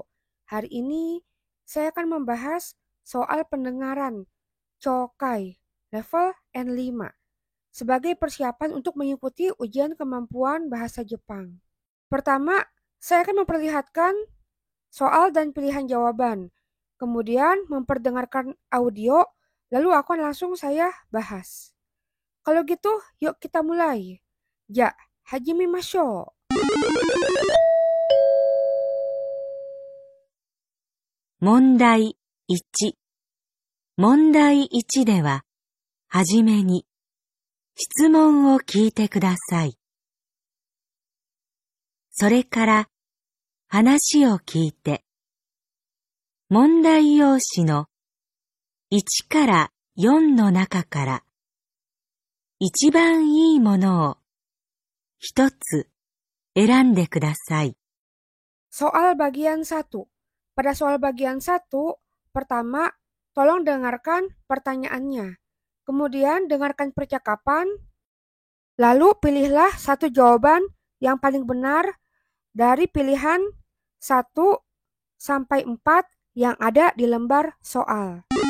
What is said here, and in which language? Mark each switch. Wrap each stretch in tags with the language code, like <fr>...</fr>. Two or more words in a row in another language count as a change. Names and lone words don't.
<id>Hari ini saya akan membahas soal pendengaran Chokai level N5 sebagai persiapan untuk mengikuti ujian kemampuan bahasa Jepang. Pertama, saya akan memperlihatkan soal dan pilihan jawaban. Kemudian memperdengarkan audio, lalu akan langsung saya bahas. Kalau gitu, yuk kita mulai.</id> <ja>じゃ、始めましょう. 問題1。問題1では、はじめに、質問を聞いてください。それから、話を聞いて、問題用紙の1から4の中から、一番いいものを一つ選んでください。</ja> <id>Soal bagian 1. Pada soal bagian 1, pertama, tolong dengarkan pertanyaannya. Kemudian dengarkan percakapan, lalu pilihlah satu jawaban yang paling benar dari pilihan 1 sampai 4 yang ada di lembar soal.</id>